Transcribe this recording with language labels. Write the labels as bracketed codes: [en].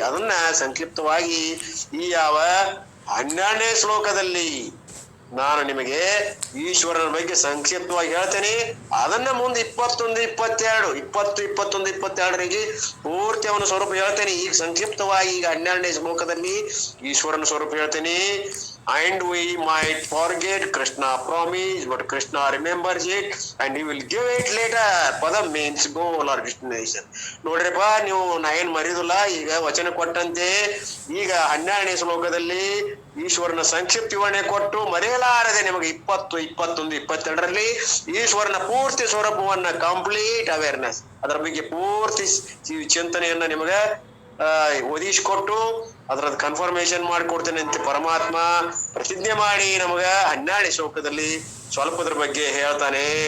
[kn] ಅದನ್ನ ಸಂಕ್ಷಿಪ್ತವಾಗಿ ಈ ಯಾವ 12ನೇ ಶ್ಲೋಕದಲ್ಲಿ ನಾನು ನಿಮಗೆ ಈಶ್ವರನ ಬಗ್ಗೆ ಸಂಕ್ಷಿಪ್ತವಾಗಿ ಹೇಳ್ತೇನೆ. ಅದನ್ನ ಮುಂದೆ 21, 22, 20, 21, 22ರಿಗೆ ಪೂರ್ತಿ ಅವನ ಸ್ವರೂಪ ಹೇಳ್ತೇನೆ. ಈಗ ಸಂಕ್ಷಿಪ್ತವಾಗಿ ಈಗ 12ನೇ ಶ್ಲೋಕದಲ್ಲಿ ಈಶ್ವರನ ಸ್ವರೂಪ ಹೇಳ್ತೇನೆ. [en] And we might forget Krishna promise, but Krishna remembers it and he will give it later. Padam means goal or destination. [kn] ನೋಡ್ರಿಪ್ಪ, ನೀವು ನಾ ಏನ್ ಮರಿದಿಲ್ಲ. ಈಗ ವಚನ ಕೊಟ್ಟಂತೆ ಈಗ 12ನೇ ಶ್ಲೋಕದಲ್ಲಿ ಈಶ್ವರನ ಸಂಕ್ಷಿಪ್ತ ವಿವರಣೆ ಕೊಟ್ಟು ಮರೆಯಲಾರದೆ ನಿಮಗೆ 20, 21, 22ರಲ್ಲಿ ಈಶ್ವರನ ಪೂರ್ತಿ ಸ್ವರೂಪವನ್ನ ಕಂಪ್ಲೀಟ್ ಅವೇರ್ನೆಸ್, ಅದರ ಬಗ್ಗೆ ಪೂರ್ತಿ ಚಿಂತನೆಯನ್ನ ನಿಮಗೆ ಒದಗಿಸಿಕೊಟ್ಟು ಅದ್ರದ್ದು ಕನ್ಫರ್ಮೇಶನ್ ಮಾಡಿಕೊಡ್ತೇನೆ ಅಂತ ಪರಮಾತ್ಮ ಪ್ರತಿಜ್ಞೆ ಮಾಡಿ ನಮಗ 12ನೇ ಶ್ಲೋಕದಲ್ಲಿ ಸ್ವಲ್ಪದ್ರ ಬಗ್ಗೆ ಹೇಳ್ತಾನೆ.